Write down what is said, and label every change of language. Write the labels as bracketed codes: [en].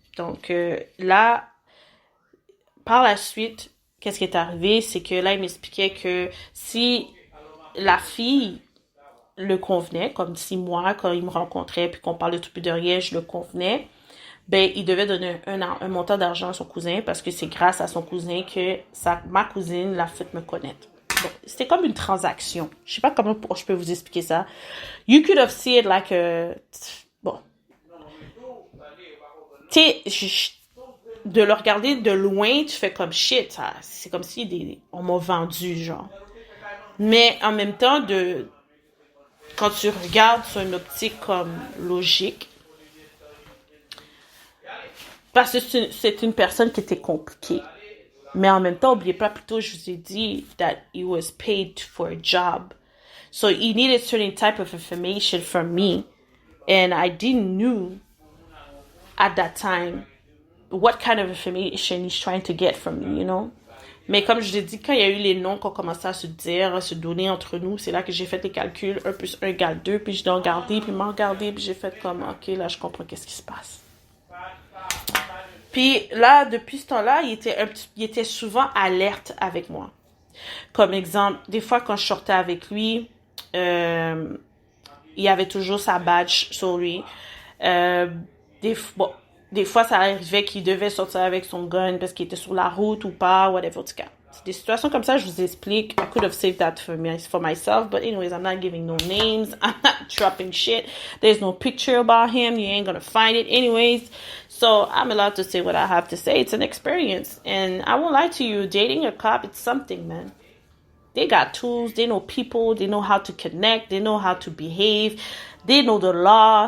[fr] Donc là, par la suite, qu'est-ce qui est arrivé, c'est que là, il m'expliquait que si la fille le convenait, comme si moi, quand il me rencontrait, puis qu'on parlait tout plus de rien, je le convenais, ben, il devait donner un montant d'argent à son cousin, parce que c'est grâce à son cousin que ma cousine l'a fait me connaître. Bon, c'était comme une transaction. Je sais pas comment je peux vous expliquer ça. [en] You could have seen it like a... [fr] Bon. Tu sais, de le regarder de loin, tu fais comme shit. Ça, c'est comme si on m'a vendu, genre. Mais en même temps, quand tu regardes sur une optique comme logique, parce que c'est une personne qui était compliquée. Mais en même temps, n'oubliez pas, plutôt, je vous ai dit [en] that he was paid for a job. So he needed certain type of information from me. And I didn't know at that time what kind of information he's trying to get from me, you know. [fr] Mais comme je l'ai dit, quand il y a eu les noms qu'on commençait à se dire, à se donner entre nous, c'est là que j'ai fait les calculs, 1 plus 1 égale 2, puis je l'ai regardé, puis il m'a regardé, puis j'ai fait comme, ok, là, je comprends qu'est-ce qui se passe. Puis là, depuis ce temps-là, il était souvent alerte avec moi. Comme exemple, des fois quand je sortais avec lui, il y avait toujours sa badge sur lui. Des fois, ça arrivait qu'il devait sortir avec son gun parce qu'il était sur la route ou pas, whatever, en tout cas. C'est des situations comme ça, je vous explique. [en] I could have saved that for myself, but anyways, I'm not giving no names. I'm not dropping shit. There's no picture about him. You ain't gonna find it anyways. So I'm allowed to say what I have to say. It's an experience. And I won't lie to you, dating a cop, it's something, man. They got tools, they know people, they know how to connect, they know how to behave, they know the law.